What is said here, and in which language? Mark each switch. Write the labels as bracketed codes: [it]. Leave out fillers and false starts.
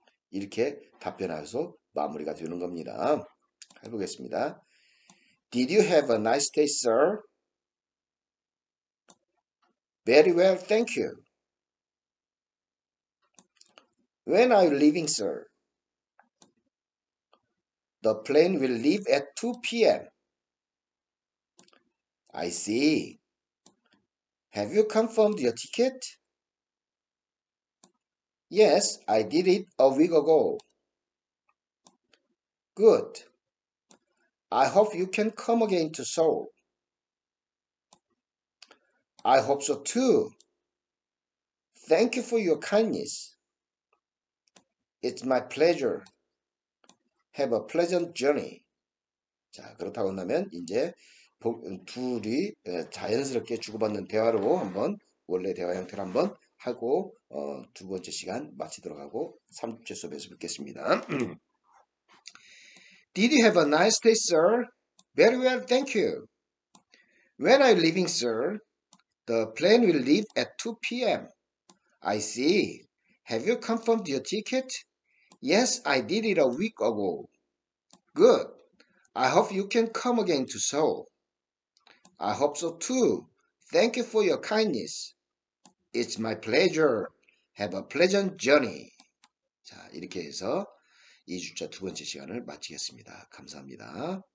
[ko] 이렇게 답변해서 마무리가 되는 겁니다. 해보겠습니다. [en] Did you have a nice day, sir? Very well, thank you. When are you leaving, sir? The plane will leave at 2 p.m. I see. Have you confirmed your ticket? Yes, I did it a week ago. Good. I hope you can come again to Seoul. I hope so too. Thank you for your kindness. It's my pleasure. Have a pleasant journey. [ko] 자, 그렇다고 한다면 이제 둘이 자연스럽게 주고받는 대화로 한번 원래 대화 형태로 한번 하고 두 번째 시간 마치도록 하고 3주째 수업에서 뵙겠습니다. [en] Did you have a nice day, sir? Very well, thank you. When are you leaving, sir? The plane will leave at 2 p.m. I see. Have you confirmed your ticket? Yes, I did it a week ago. Good. I hope you can come again to Seoul. I hope so too. Thank you for your kindness. It's my pleasure. Have a pleasant journey. [ko] 자, 이렇게 해서 2주차 두 번째 시간을 마치겠습니다. 감사합니다.